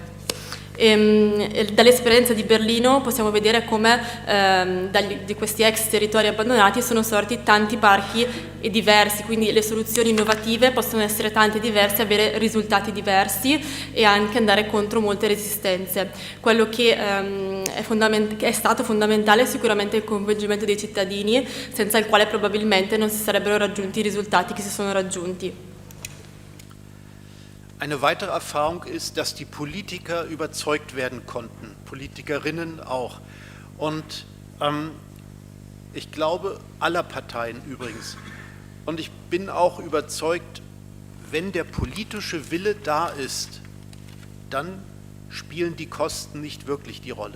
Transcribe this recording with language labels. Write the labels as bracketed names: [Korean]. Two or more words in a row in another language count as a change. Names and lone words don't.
[Italian] Dall'esperienza di Berlino possiamo vedere come di questi ex territori abbandonati sono sorti tanti parchi e diversi, quindi le soluzioni innovative possono essere tante e diverse, avere risultati diversi e anche andare contro molte resistenze. Quello che è stato fondamentale è sicuramente il coinvolgimento dei cittadini, senza il quale probabilmente non si sarebbero raggiunti i risultati che si sono raggiunti. [German] Eine weitere Erfahrung ist, dass die Politiker überzeugt werden konnten, Politikerinnen auch. Und ich glaube, aller Parteien übrigens. Und ich bin auch überzeugt, wenn der politische Wille da ist, dann spielen die Kosten nicht wirklich die Rolle.